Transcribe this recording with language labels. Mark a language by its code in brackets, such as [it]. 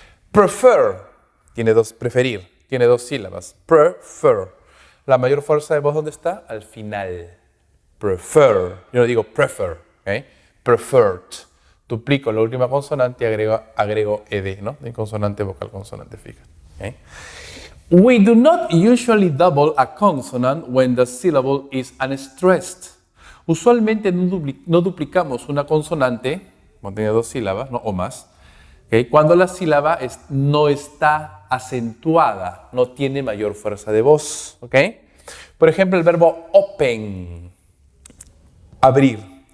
[es] Prefer, preferir, tiene 2 sílabas. Prefer. La mayor fuerza de voz, ¿dónde está? Al final. Prefer. Yo no digo prefer. ¿Okay? Preferred. Duplico la última consonante y agrego ed, ¿no? En consonante, vocal, consonante, fija. ¿Okay? [en] We do not usually double a consonant when the syllable is unstressed. [es] Usualmente no duplicamos una consonante, cuando tiene 2 sílabas, ¿no? O más, ¿okay? Cuando la sílaba no está acentuada, no tiene mayor fuerza de voz. ¿Okay? Por ejemplo, el verbo open, abrir.